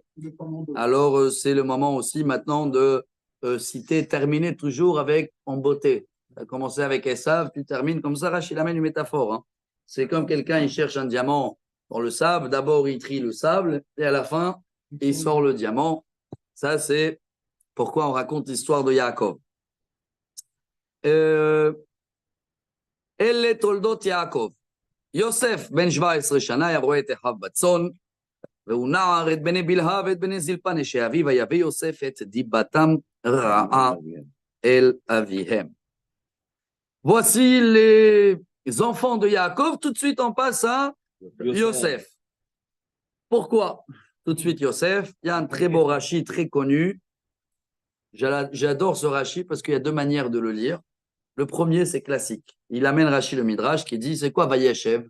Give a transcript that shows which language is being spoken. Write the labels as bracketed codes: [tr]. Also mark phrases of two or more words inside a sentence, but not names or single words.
[fr] Alors, c'est le moment aussi maintenant de citer, terminer toujours avec en beauté. Tu as commencé avec Esav, tu termines comme ça. Rachid amène une métaphore. Hein. C'est comme quelqu'un, il cherche un diamant dans le sable. D'abord, il trie le sable et à la fin, il sort le diamant. Ça, c'est pourquoi on raconte l'histoire de Yaakov. [he] אלה תולדות יעקב. יוסף בן 17 שנה ירואה את אחיו בצאן, והוא נער את בני בלהה ואת בני זלפה נשי אביו, ויבא יוסף את דיבתם רעה אל אביהם. [fr] Voici les enfants de Yaakov. Tout de suite, on passe à Yosef. Pourquoi? Tout de suite, Yosef. Il y a un très beau Rashi, très connu. J'adore ce Rashi parce qu'il y a deux manières de le lire. Le premier, c'est classique. Il amène Rashi le Midrash qui dit, c'est quoi Vayeshev?